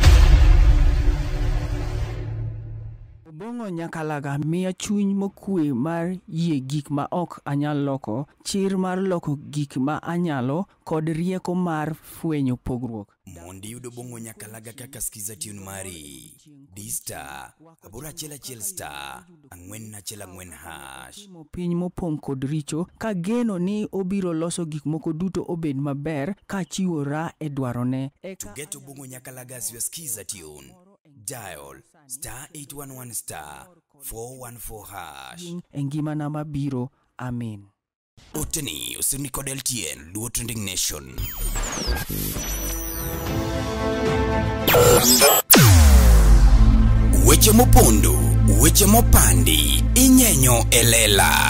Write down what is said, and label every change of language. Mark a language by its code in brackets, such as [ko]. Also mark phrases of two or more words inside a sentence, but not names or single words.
[luo] Bongo nyakalaga miya chuny mokwe mar yie gik ma ok anyal loko, chir mar loko gik ma anyalo, kod rieko mar fwenyo pogruok. Mondi yudo bongo nyakalaga kaka [en] skiza tune [luo] mari D-Star, abura chela star, angwen na chela ngwen hash. Piny mopong kod richo, ka geno ni obiro loso gik moko duto obed maber, ka chiwora e dwarone. [en] To get bongo nyakalaga as your skiza tune, dial *811 414 hash. [luo] Engima na mabiro, amen. Oteni usini kod LTN, Luo Trending Nation. Weche mopondo, weche mopandi, inyenyo elela.